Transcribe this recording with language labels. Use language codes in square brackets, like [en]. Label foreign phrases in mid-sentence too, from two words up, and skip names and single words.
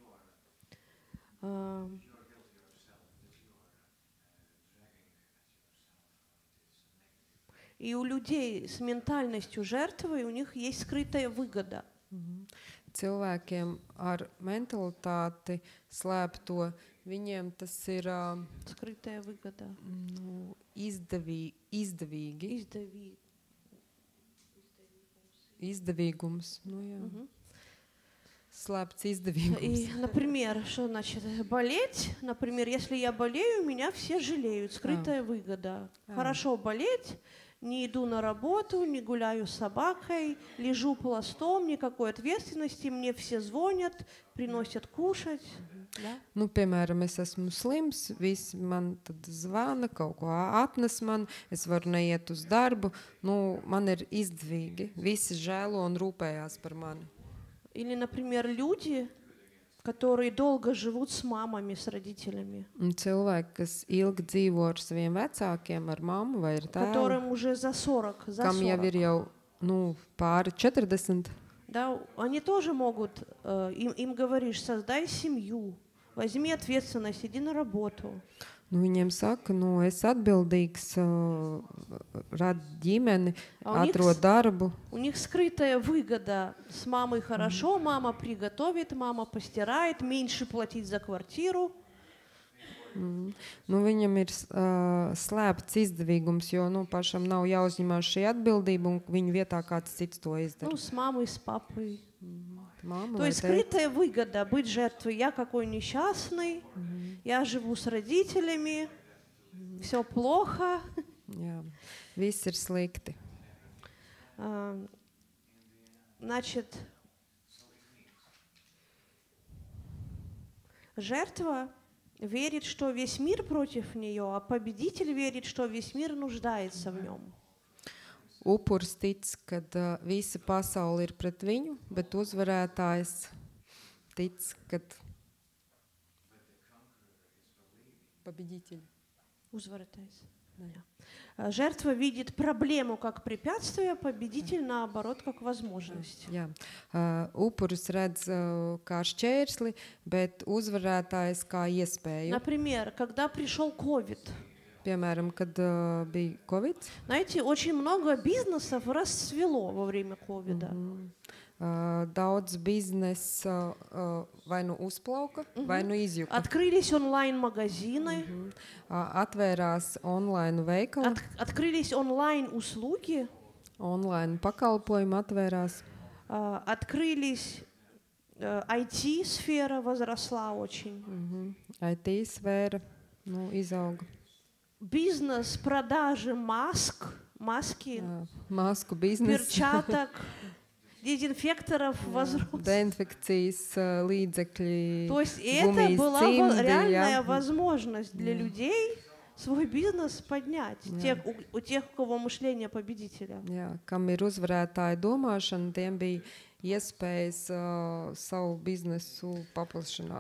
[ru] И у людей с ментальностью жертвы у них есть скрытая выгода. [lv] Cilvēkiem ar mentalitāti slēpto, viņiem tas ir [ru] Скрытая выгода. [lv] izdevīgi. Izdevīgums. Slēpts izdevīgums. [ru] И, например, что значит болеть? Например, если я болею, меня все жалеют. Скрытая выгода. Хорошо болеть, не иду на работу, не гуляю с собакой, лежу пластом, никакой ответственности, мне все звонят, приносят кушать. Да? [lv] Piemēram, es esmu slims, visi man tad zvana, kaut ko atnes man, es varu neiet uz darbu, man ir izdevīgi, visi žēlo un rūpējās par mani. [ru] Или, например, люди, которые долго живут с мамами, с родителями. [lv] Un cilvēki, kas ilgi dzīvo ar saviem vecākiem, ar mammu vai ar tēvu, [ru] Которым уже за 40, за [lv] kam jau 40. ir jau pāri 40, [ru] Да, они тоже могут, им говоришь, создай семью, возьми ответственность, иди на работу. [lv] Viņiem saka, es atbildīgs, rad ģimeni, atrod darbu. [ru] У них скрытая выгода. С мамой хорошо, мама приготовит, мама постирает, меньше платить за квартиру. [lv] Viņam ir slēpts izdevīgums, jo pašam nav jāuzņemās šī atbildība, un viņu vietā kāds cits to izdara. [ru] С мамой, с папой. [lv] Mama [ru] То есть скрытая выгода быть жертвой. Я какой несчастный, я живу с родителями, все плохо. [lv] Jā, viss ir slikti. [ru] Значит, жертва верит, что весь мир против нее, а победитель верит, что весь мир нуждается в нем. [lv] Upuris tic, ka visa pasaule ir pret viņu, bet uzvarētājs tic, ka победитель. Uzvarētājs. [ru] Жертва видит проблему как препятствие, победитель, наоборот, как возможность. [lv] Jā. Upuris redz kā šķērsli, bet uzvarētājs kā iespēju. [ru] Например, когда пришел COVID, [lv] Piemēram, kad bija Covid, [ru] знаете, очень много бизнесов расцвело во время ковида. [lv] daudz biznesa vai nu uzplauka, vai nu izjuka. [ru] Открылись онлайн-магазины, [lv] Atvērās online veikali, [ru] открылись онлайн-услуги, [lv] online pakalpojumi atvērās. [ru] открылись IT-сфера возросла очень. [lv] IT sfēra izauga. [ru] Бизнес продажи маски, [lv] Masku biznesa, [ru] перчаток, дезинфекторов возрос. [lv] dezinfekcijas līdzekļi, [ru] То есть это [lv] gumijas [ru] была [lv] cimdi, [ru] реальная [lv] jā. [ru] возможность для людей свой бизнес поднять. У тех, у кого мышление победителя. [lv] Jā, kam ir uzvarētāja domāšana, tiem bija iespējas savu biznesu paplašināt.